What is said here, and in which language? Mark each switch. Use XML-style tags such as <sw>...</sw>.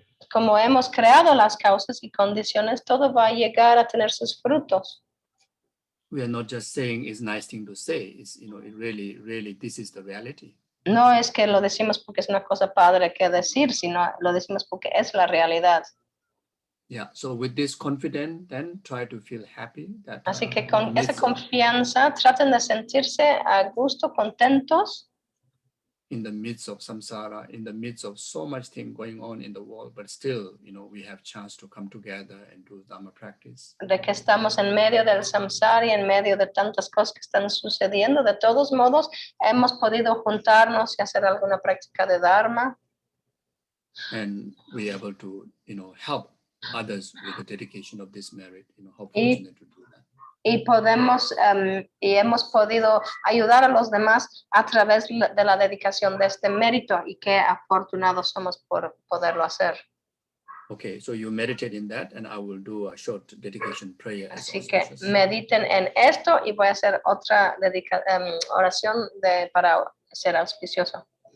<es>Como hemos creado las causas y condiciones, todo va a llegar a tener sus frutos.</es> <en>We are not just saying it's a nice thing to say. It's it really this is the reality.</en> <es>No es que lo decimos porque es una cosa padre que decir, sino lo decimos porque es la realidad.</es> <en>Yeah. So with this confidence, then try to feel happy.</en> <es>Así que con esa confianza traten de sentirse a gusto, contentos.</es> <en>In the midst of samsara, in the midst of so much thing going on in the world, but still, we have chance to come together and do Dharma practice.</en> <es>De que estamos en medio del samsara y en medio de tantas cosas que están sucediendo, de todos modos, hemos podido juntarnos y hacer alguna práctica de Dharma.</es> <en>And we are able to, help others with the dedication of this merit. How fortunate to do that.</en> <es>Y hemos podido ayudar a los demás a través de la dedicación de este mérito, y qué afortunados somos por poderlo hacer.</es> <en>Okay, so you meditate in that, and I will do a short dedication prayer.</en> <es>Así que mediten en esto y voy a hacer otra oración para ser auspicioso.</es>